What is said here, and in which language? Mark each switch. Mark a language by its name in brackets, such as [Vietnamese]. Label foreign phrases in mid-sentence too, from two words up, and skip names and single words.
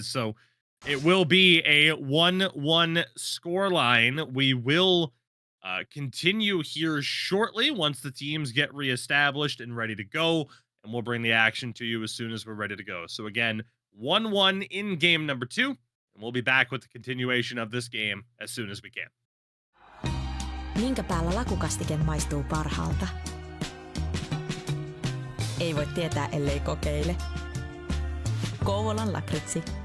[English] So it will be a 1-1 scoreline. We will continue here shortly once the teams get reestablished and ready to go, and we'll bring the action to you as soon as we're ready to go. So again, 1-1 in game number 2, and we'll be back with the continuation of this game as soon as we can. [Finnish] Minkä päällä lakukastike maistuu parhaalta? Ei voi tietää, ellei kokeile. Kouvolan lakritsi.